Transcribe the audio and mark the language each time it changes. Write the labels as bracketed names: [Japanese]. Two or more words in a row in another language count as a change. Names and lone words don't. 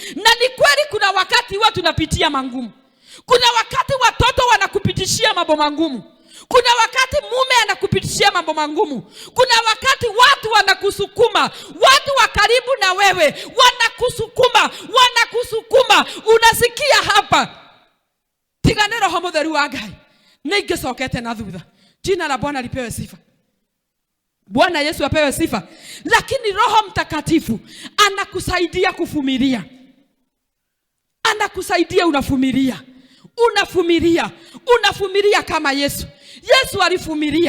[Swahili] Na ni kweli kuna wakati huwa tunapitia mangumu. Kuna wakati watoto wanakupitishia mambo mangumu. Kuna wakati mume anakupitishia mambo mangumu. Kuna wakati watu wanakusukuma. Watu wa karibu na wewe wanakusukuma. Unasikia hapa, [Kikuyu] tigane Roho Mutheru wa Ngai ningesokete na thutha. [Swahili] Jina la Bwana lipewe sifa. Bwana Yesu apewe sifa. Lakini Roho Mtakatifu anakusaidia kuvumilia. Anakusaidia unavumilia. Unavumilia kama Yesu. Yesu alivumilia.